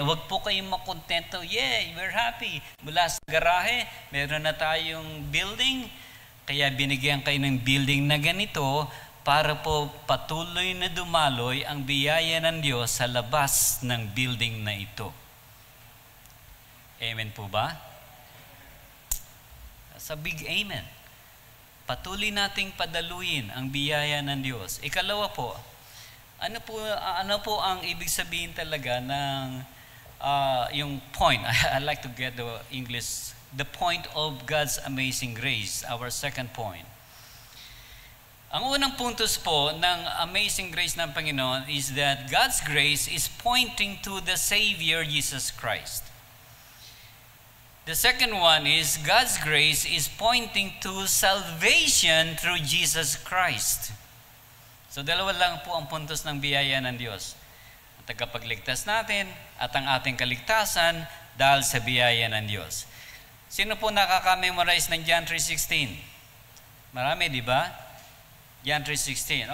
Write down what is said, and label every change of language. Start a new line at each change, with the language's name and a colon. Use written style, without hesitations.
Filipino: Huwag po kayong makontento,
English: yay, we're happy.
Filipino: Mula sa garahe, meron na tayong building, kaya binigyan kayo ng building na ganito para po patuloy na dumaloy ang biyaya ng Diyos sa labas ng building na ito. Amen po ba? Sa big amen. Patuloy nating padaluin ang biyaya ng Diyos. Ikalawa po, ano po ang ibig sabihin talaga ng yung point?
English: I like to get the English. The point of God's amazing grace, our second point.
Filipino: Ang unang puntos po ng
English: amazing grace
Filipino: ng Panginoon
English: is that God's grace is pointing to the Savior, Jesus Christ. The second one is God's grace is pointing to salvation through Jesus Christ.
Filipino: So dalawa lang po ang puntos ng biyaya ng Diyos. Ang tagapagligtas natin at ang ating kaligtasan dahil sa biyaya ng Diyos. Sino po nakaka-memorize ng John 3:16? Marami, di ba? John 3:16.